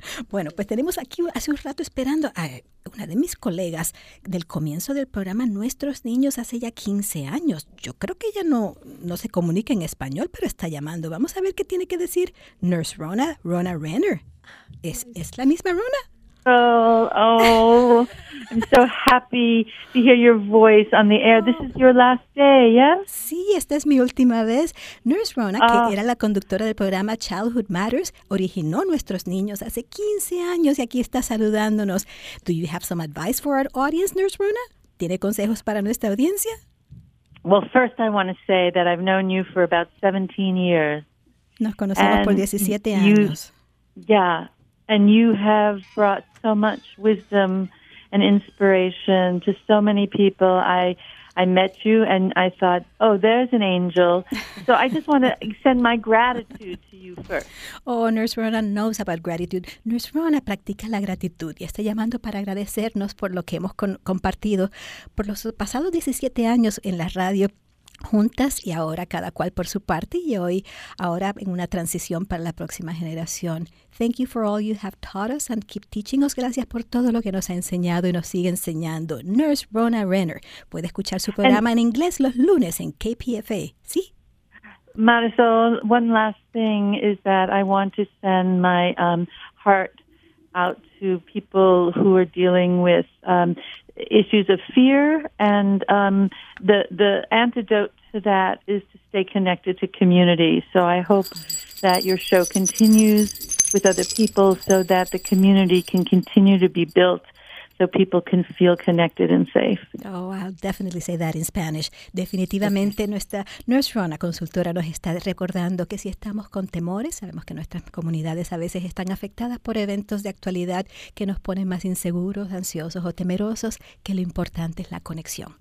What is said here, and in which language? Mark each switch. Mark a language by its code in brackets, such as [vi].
[es] Bueno, pues tenemos aquí hace un rato esperando a una de mis colegas del comienzo del programa Nuestros Niños hace ya 15 años. Yo creo que ella no se comunica en español, pero está llamando. Vamos a ver qué tiene que decir Nurse Rona, Rona Renner. ¿Es la misma Rona? [en] Oh, I'm so happy to hear your voice on the air. This is your last day, yeah? [es] Sí, esta es mi última vez. Nurse Rona, que era la conductora del programa Childhood Matters, originó Nuestros Niños hace 15 años y aquí está saludándonos. [en] Do you have some advice for our audience, Nurse Rona? [es] ¿Tiene consejos para nuestra audiencia? [en] Well, first I want to say that I've known you for about 17 years. [es] Nos conocemos por 17 años. [en] Yeah. And you have brought so much wisdom and inspiration to so many people. I met you and I thought, oh, there's an angel. So I just want to extend my gratitude to you first. Oh, Nurse Rona knows about gratitude. [es] Nurse Rona practica la gratitud y está llamando para agradecernos por lo que hemos compartido por los pasados 17 años en la radio juntas y ahora cada cual por su parte y hoy ahora en una transición para la próxima generación. [en] Thank you for all you have taught us and keep teaching us. [es] Gracias por todo lo que nos ha enseñado y nos sigue enseñando. Nurse Rona Renner puede escuchar su programa en inglés los lunes en KPFA. ¿Sí? [en] Marisol, one last thing is that I want to send my heart out to people who are dealing with issues of fear, and the antidote to that is to stay connected to community. So I hope that your show continues with other people so that the community can continue to be built, so so people can feel connected and safe. Oh, I'll definitely say that in Spanish. [es] Definitivamente, nuestra Nurse Rona, consultora, nos está recordando que si estamos con temores, sabemos que nuestras comunidades a veces están afectadas por eventos de actualidad que nos ponen más inseguros, ansiosos o temerosos, que lo importante es la conexión.